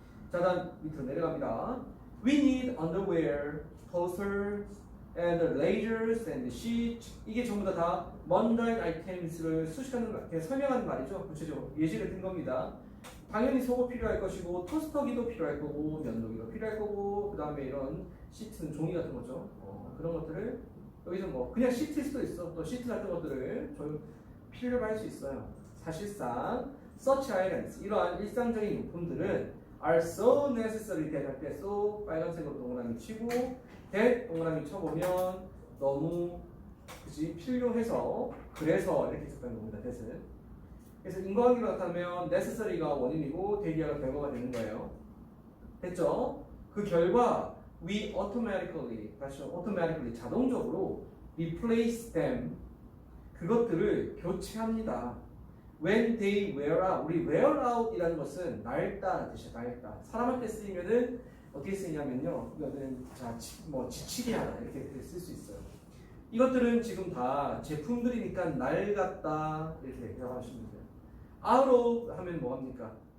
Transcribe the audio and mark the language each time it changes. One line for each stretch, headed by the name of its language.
Korean: 자, 다음 밑으로 내려갑니다.
English: We need underwear, toasters, and lasers and sheets.
Korean: 이게 전부 다 mundane items를 설명하는 말이죠. 구체적으로 예시를 든 겁니다. 당연히 속옷 필요할 것이고 토스터기도 필요할 거고 면도기도 필요할 거고 그 다음에 이런 시트는 종이 같은 거죠. 그런 것들을 여기서 뭐 그냥 시트일 수도 있어. 또 시트 같은 것들을 좀 필요로 할 수 있어요. 사실상
English: such items
Korean: 이러한 일상적인 용품들은
English: are so necessary that
Korean: 할 때 so 빨간색으로 동그라미 치고 that 동그라미 쳐보면 너무 그치 필요해서 그래서 이렇게 썼다는 겁니다. that은. 그래서 인과관계로 나타나면 necessary가 원인이고 대기하가 결과가 되는 거예요. 됐죠? 그 결과
English: we automatically
Korean: 자동적으로
English: replace them
Korean: 그것들을 교체합니다.
English: When they wear out,
Korean: 우리 wear out이라는 것은 낡다는 뜻이에요. 낡다. 사람한테 쓰이면은 어떻게 쓰이냐면요. 이거는 지치게 하다 이렇게 쓸 수 있어요. 이것들은 지금 다 제품들이니까 낡았다 이렇게 생각하시면 돼요. out of 하면 뭐 합니까?